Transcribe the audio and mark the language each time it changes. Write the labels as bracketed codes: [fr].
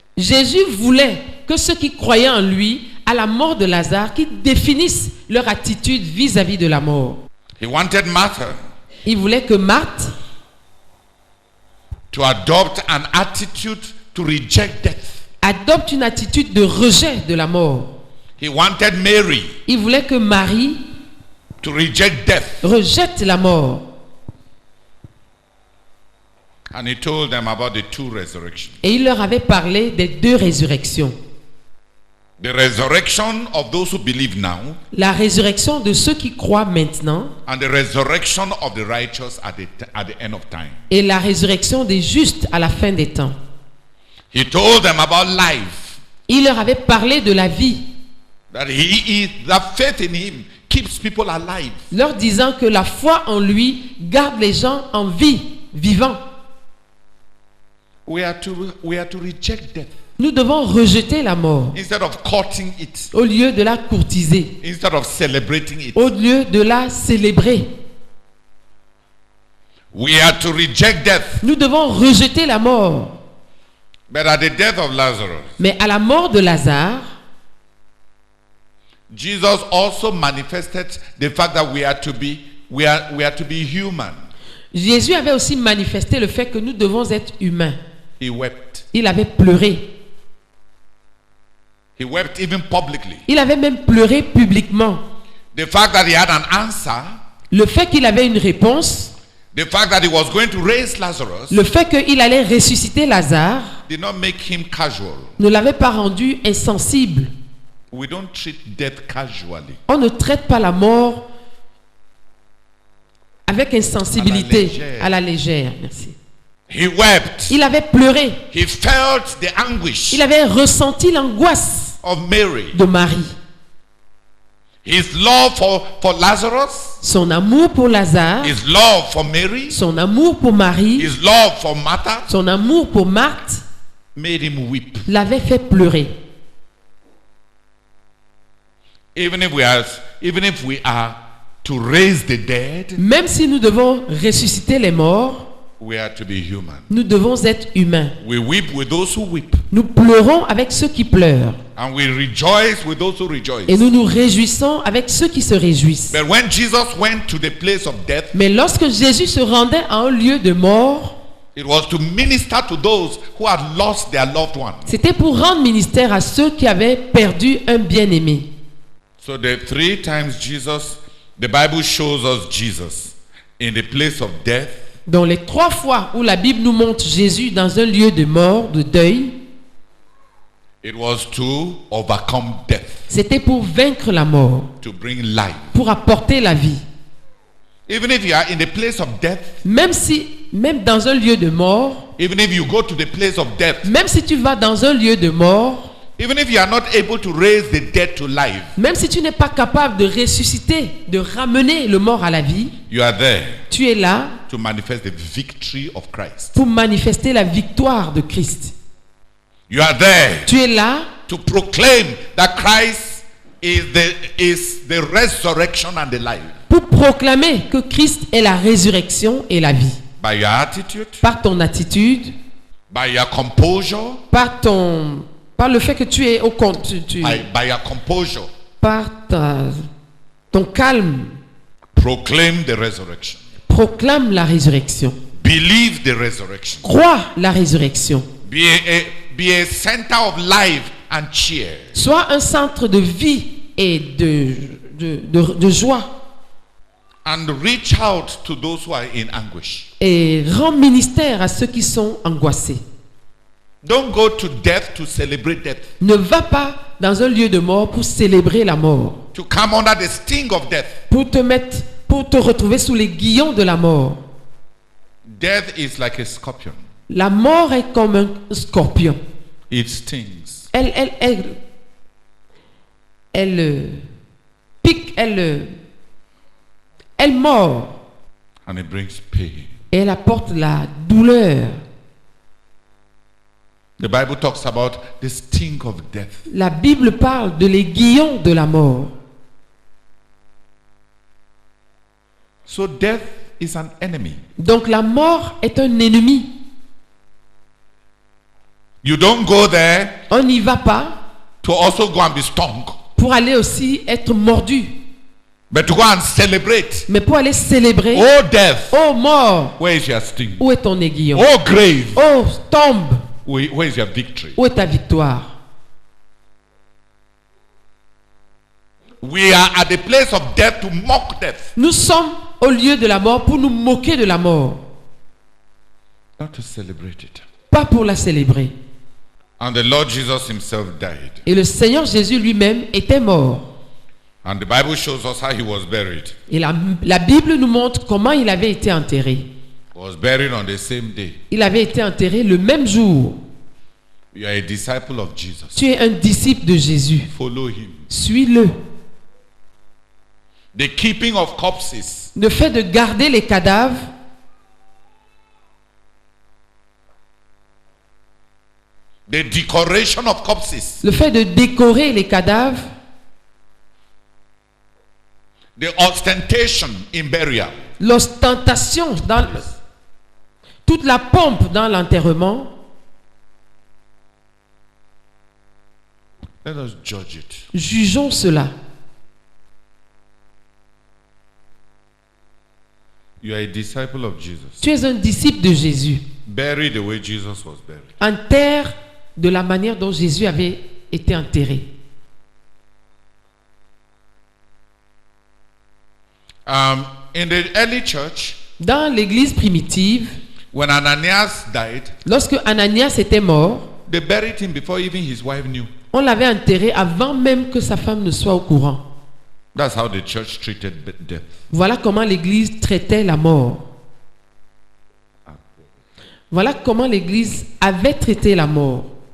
[fr] Jésus voulait que ceux qui croyaient en lui à la mort de Lazare, qu'ils définissent leur attitude vis-à-vis de la mort. [en] He wanted Martha [fr] Il voulait que Marthe [en] to adopt an attitude to reject death. [fr] adopte une attitude de rejet de la mort. [en] He wanted Mary [fr] Il voulait que Marie [en] to reject death. [fr] rejette la mort. [en] And he told them about the two resurrections. [fr] Et il leur avait parlé des deux résurrections. [en] The resurrection of those who believe now [fr] La résurrection de ceux qui croient maintenant [en] and the resurrection of the righteous at the end of time. [fr] et la résurrection des justes à la fin des temps. [en] He told them about life. [fr] Il leur avait parlé de la vie, [en] That faith in him keeps people alive. [fr] leur disant que la foi en lui garde les gens en vie, vivants. [en] We are to reject death [fr] Nous devons rejeter la mort [en] instead of courting it, [fr] au lieu de la courtiser, [en] instead of celebrating it. [fr] au lieu de la célébrer. [en] We are to reject death. [fr] Nous devons rejeter la mort. [en] But at the death of Lazarus, [fr] Mais à la mort de Lazare, [en] Jesus also manifested the fact that we are to be human. [fr] Jésus avait aussi manifesté le fait que nous devons être humains. [en] He wept. [fr] Il avait pleuré. [en] He wept even publicly. [fr] Il avait même pleuré publiquement. [en] The fact that he had an answer, [fr] Le fait qu'il avait une réponse, [en] the fact that he was going to raise Lazarus, [fr] le fait qu'il allait ressusciter Lazare, [en] did not make him casual. [fr] ne l'avait pas rendu insensible. [en] We don't treat death casually. [fr] On ne traite pas la mort avec insensibilité, à la légère. Merci. [en] He wept. [fr] Il avait pleuré. [en] He felt the anguish [fr] Il avait ressenti l'angoisse [en] of Mary. [fr] de Marie. [en] His love for Lazarus, [fr] Son amour pour Lazare, [en] his love for Mary, [fr] son amour pour Marie, [en] his love for Martha [fr] son amour pour Marthe [en] made him weep. [fr] l'avait fait pleurer. [en] Even if we are to raise the dead, [fr] Même si nous devons ressusciter les morts, [en] we are to be human. [fr] nous devons être humains. [en] We weep with those who weep. [fr] Nous pleurons avec ceux qui pleurent. [en] And we rejoice with those who rejoice. [fr] Et nous nous réjouissons avec ceux qui se réjouissent. [en] But when Jesus went to the place of death, [fr] Mais lorsque Jésus se rendait à un lieu de mort, [en] it was to minister to those who had lost their loved one. [fr] c'était pour rendre ministère à ceux qui avaient perdu un bien-aimé. [en] So the 3 times Jesus, the Bible shows us Jesus in the place of death. [fr] Donc les 3 fois où la Bible nous montre Jésus dans un lieu de mort, de deuil, [en] It was to overcome death, [fr] c'était pour vaincre la mort, [en] to bring life. [fr] pour apporter la vie. [en] Even if you are in the place of death, [fr] Même dans un lieu de mort, [en] even if you go to the place of death, [fr] même si tu vas dans un lieu de mort, [en] even if you are not able to raise the dead to life, [fr] même si tu n'es pas capable de ressusciter, de ramener le mort à la vie, [en] you are there [fr] tu es là [en] to manifest the victory of Christ. [fr] pour manifester la victoire de Christ. [en] You are there [fr] Tu es là [en] to proclaim that Christ is the resurrection and the life. [fr] pour proclamer que Christ est la résurrection et la vie. [en] By your attitude, [fr] Par ton attitude, [en] by your composure, [fr] par le fait que tu es au compte, [en] by your composure, [fr] par ton calme, [en] proclaim the resurrection. [fr] proclame la résurrection. [en] Believe the resurrection. [fr] Crois la résurrection. [en] Be a center of life and cheer. [fr] Sois un centre de vie et de joie. [en] And reach out to those who are in anguish. [fr] Et rends ministère à ceux qui sont angoissés. [en] Don't go to death to celebrate death. [fr] Ne va pas dans un lieu de mort pour célébrer la mort. [en] To come under the sting of death. [fr] Pour te retrouver sous les guillons de la mort. [en] Death is like a scorpion. [fr] La mort est comme un scorpion. [en] It stings. [fr] Elle pique, elle mord. [en] And it brings pain. [fr] Et elle apporte la douleur. [en] The Bible talks about the sting of death. [fr] La Bible parle de l'aiguillon de la mort. [en] So death is an enemy. [fr] Donc la mort est un ennemi. [en] You don't go there [fr] On n'y va pas [en] to also go and be stung, [fr] pour aller aussi être mordu, [en] but to go and celebrate. [fr] mais pour aller célébrer. [en] Oh death, [fr] Oh mort, [en] where is your sting? [fr] où est ton aiguillon? [en] Oh grave, [fr] Oh tombe, [en] where is your victory? [fr] où est ta victoire? [en] We are at the place of death to mock death, [fr] Nous sommes au lieu de la mort pour nous moquer de la mort, [en] not to celebrate it. [fr] pas pour la célébrer. [en] And the Lord Jesus himself died. [fr] Et le Seigneur Jésus lui-même était mort. [en] And the Bible shows us how he was buried. [fr] Et la Bible nous montre comment il avait été enterré. [en] He was buried on the same day. [fr] Il avait été enterré le même jour. [en] You are a disciple of Jesus. [fr] Tu es un disciple de Jésus. [en] Follow him. [fr] Suis-le. [en] The keeping of corpses [fr] Le fait de garder les cadavres, [en] the decoration of corpses, [fr] le fait de décorer les cadavres, [en] the ostentation in burial, [fr] l'ostentation, toute la pompe dans l'enterrement, [en] let us judge it. [fr] jugeons cela. [en] You are a disciple of Jesus. [fr] Tu es un disciple de Jésus. [en] Bury the way Jesus was buried. [fr] Enterre de la manière dont Jésus avait été enterré. [en] In the early church, [fr] Dans l'église primitive, [en] when Ananias died, [fr] lorsque Ananias était mort, [en] they buried him before even his wife knew. [fr] on l'avait enterré avant même que sa femme ne soit au courant. [en] That's how the church treated death. [fr] Voilà comment l'église traitait la mort. Voilà comment l'église avait traité la mort.